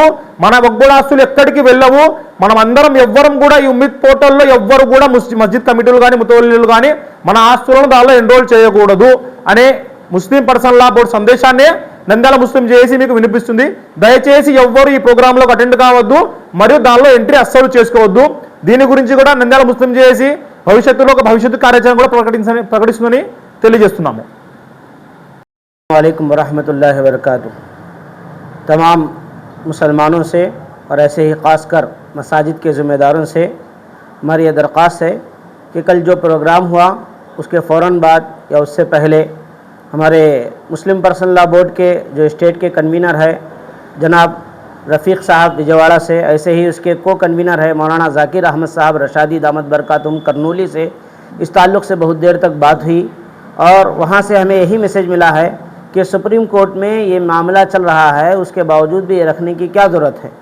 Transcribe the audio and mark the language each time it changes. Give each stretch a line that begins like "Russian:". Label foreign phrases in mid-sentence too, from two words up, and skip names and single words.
Telugu: మన వక్ఫ్ బోర్డు ఆస్తులు ఎక్కడికి వెళ్ళవు. మనం అందరం ఎవ్వరం కూడా ఈ ఉమ్మీద్ పోర్టల్లో ఎవ్వరు కూడా మస్జిద్ కమిటీలు కానీ ముతవల్లీలు కానీ మన ఆస్తులను దానిలో ఎన్రోల్ చేయకూడదు అనే
English: Muslim Personal Law Board
Telugu: సందేశాన్ని నంద్యాల ముస్లిం జేఏసీ మీకు వినిపిస్తుంది. దయచేసి ఎవ్వరు ఈ ప్రోగ్రాంలోకి అటెండ్ కావద్దు మరియు దానిలో ఎంట్రీ అస్సలు చేసుకోవద్దు. దీని గురించి కూడా నంద్యాల ముస్లిం జేఏసీ భవిష్యత్తులో ఒక భవిష్యత్తు కార్యాచరణ కూడా ప్రకటిస్తుందని తెలియజేస్తున్నాము.
Arabic: وعليكم ورحمة الله وبركاته.
Urdu: تمام مسلمانوں سے اور ایسے ہی خاص کر مساجد کے ذمہ داروں سے ہماری یہ درخواست ہے کہ کل جو پروگرام ہوا اس کے فوراً بعد یا اس سے پہلے ہمارے
English: Muslim Personal Law Board
Urdu: کے جو اسٹیٹ کے کنوینر ہے جناب رفیق صاحب وجے واڑہ سے، ایسے ہی اس کے کو کنوینر ہے مولانا ذاکر احمد صاحب رشادی
Arabic: دامت برکاتہم
Urdu: کرنولی سے، اس تعلق سے بہت دیر تک بات ہوئی اور وہاں سے ہمیں یہی میسج ملا ہے کہ
English: Supreme Court
Urdu: میں یہ معاملہ چل رہا ہے، اس کے باوجود بھی یہ رکھنے کی کیا ضرورت ہے.